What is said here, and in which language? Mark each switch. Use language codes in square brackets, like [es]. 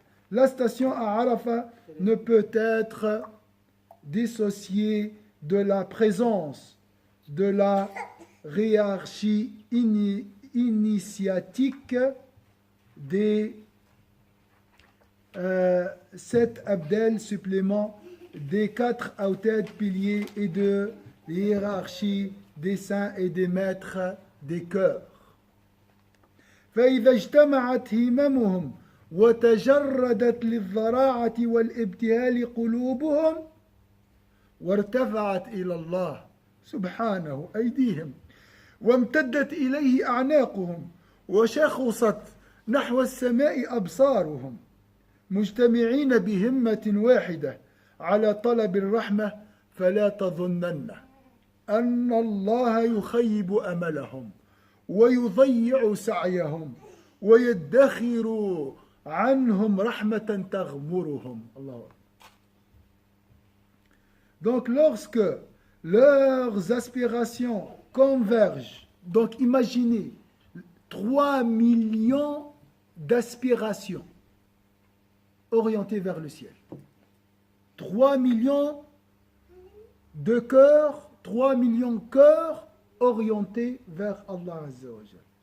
[fr] La station à Arafat ne peut être dissociée de la présence de la hiérarchie initiatique des 7 abdels suppléments, des 4 autad piliers et de hiérarchie des saints et des maîtres des cœurs. [ar] فإذا اجتمعت هممهم وتجردت للضراعة والابتهال قلوبهم وارتفعت إلى الله سبحانه أيديهم وامتدت إليه أعناقهم وشخصت نحو السماء أبصارهم مجتمعين بهمة واحدة على طلب الرحمة فلا تظنن أن الله يخيب أملهم ويضيع سعيهم ويدخر عنهم رحمة تغمرهم. الله. [fr] Donc lorsque leurs aspirations convergent, donc imaginez 3 millions d'aspirations orientées vers le ciel. 3 millions de cœurs, 3 millions de cœurs orientés vers Allah Azza wa Jal.